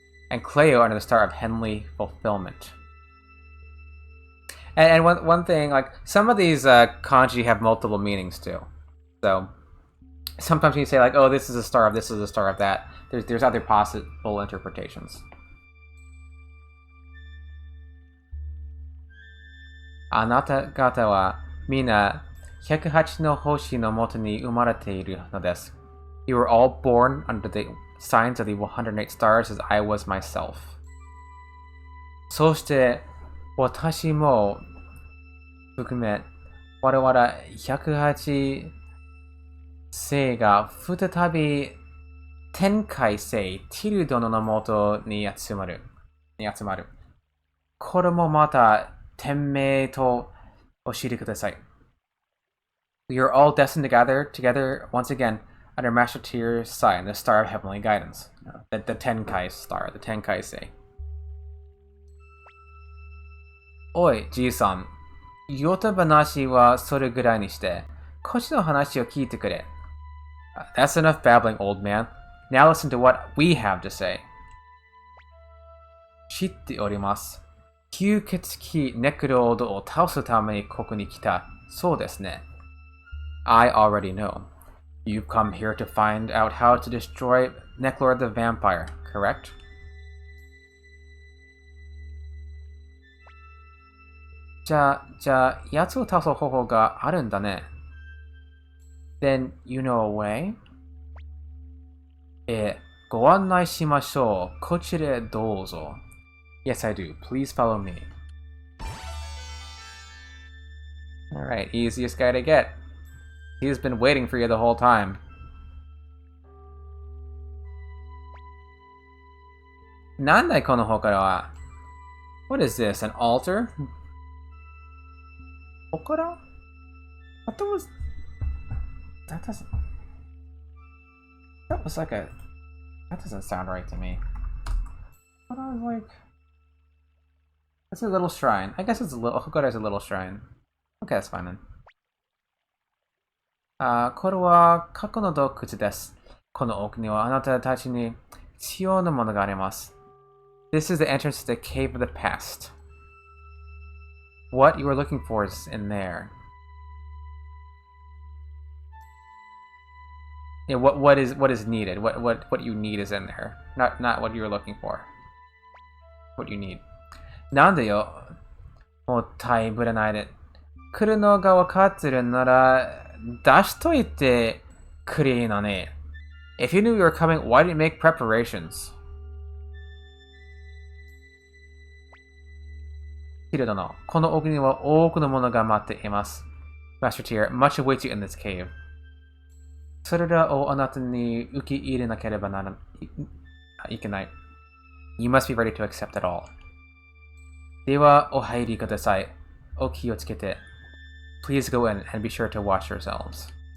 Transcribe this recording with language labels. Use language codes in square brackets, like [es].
[en] And Cleo under the star of heavenly fulfillment. And one thing, like some of these kanji have multiple meanings too. So sometimes when you say like, oh, this is a star of this is a star of that, there's other possible interpretations. [ja] あなた方はみんな108の星のもとに生まれているのです。 [en] You were all born under the signs of the 108 stars as I was myself. [ja] そして私も含め我々108星が再び天海星ティル殿のもとに集まる。これもまた天命と教えてください。 [en] We are all destined to gather together once again under Master Tier's sign, the Star of Heavenly Guidance. The Tenkai Star, the Tenkai Sei. [ja] おい、じいさん。ヨタ話はそれぐらいにして、こっちの話を聞いてくれ。 [en] That's enough babbling, old man. Now listen to what we have to say. [ja] 知っております。吸血鬼ネクロードを倒すためにここに来た。そうですね。 [en] I already know. You've come here to find out how to destroy Necklord the Vampire, correct? [ja] じゃあ、奴を倒す方法があるんだね。 [en] Then you know a way? [ja] ご案内しましょう。こちらへどうぞ。 [en] Yes, I do. Please follow me. Alright, easiest guy to get. He's been waiting for you the whole time. [ja] Nandai kono hokara wa? [en] What is this, an altar? Hokara? I thought that was... That doesn't... That was like a... That doesn't sound right to me. But I was like... It's a little shrine. I guess it's a little... Hokara is a little shrine. Okay, that's fine then. [ja] これは過去の洞窟です。この奥にはあなたたちに必要なものがあります。 [en] This is the entrance to the cave of the past. What you are looking for is in there. Yeah, what is needed? What you need is in there. Not what you're looking for. What you need. [ja] なんでよ。もったいぶれないで。来るのが分かってるなら出しといてくれなね。 [en] If you knew you were coming, why didn't you make preparations? [ja] ティル殿、この奥には多くのものが待っています。 [en] Master Tier, much awaits you in this cave. [ja] それらをあなたに受け入れなければいけない。 [en] You must be ready to accept it all. [ja] では、お入りください。お気をつけて。 [en] Please go in and be sure to wash yourselves.